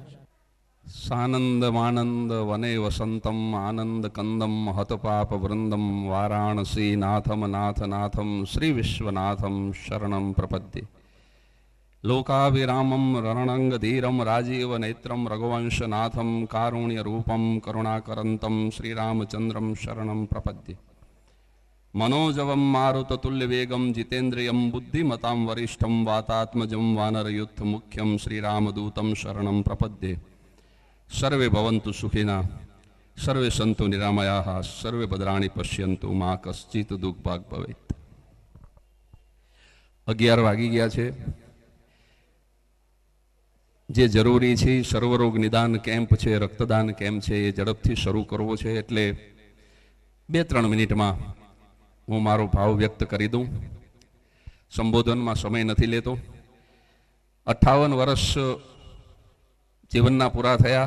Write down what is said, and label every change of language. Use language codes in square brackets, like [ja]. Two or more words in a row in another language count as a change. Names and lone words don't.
[sa] सानंद मानंद वने वसंतम आनंद कंदम हतपाप वृंदम वाराणसी नाथम नाथ नाथम श्री विश्वनाथम शरणम प्रपद्ये. लोकाविरामम रणंग धीरम राजीव नेत्रम रघुवंशनाथम कारुण्य रूपम करुणाकरंतम श्रीरामचंद्रम शरणम प्रपद्ये. मनोजवं मारुततुल्यवेगं जितेन्द्रियं बुद्धिमतां वरिष्ठं वातात्मजं वानरयुद्ध मुख्यं श्रीरामदूतं शरणं प्रपद्ये. सर्वे भवन्तु सुखिनः, सर्वे सन्तु निरामयाः, सर्वे भद्राणि पश्यन्तु मा कश्चित् दुःखभाग् भवेत्. [gu] 11 વાગી ગયા છે. જે જરૂરી છે સર્વરોગ નિદાન કેમ્પ છે, રક્તદાન કેમ્પ છે, એ ઝડપથી શરૂ કરવો છે. એટલે 2-3 મિનિટમાં હું મારો ભાવ વ્યક્ત કરી દઉં. સંબોધનમાં સમય નથી લેતો. 58 વર્ષ જીવનના પૂરા થયા.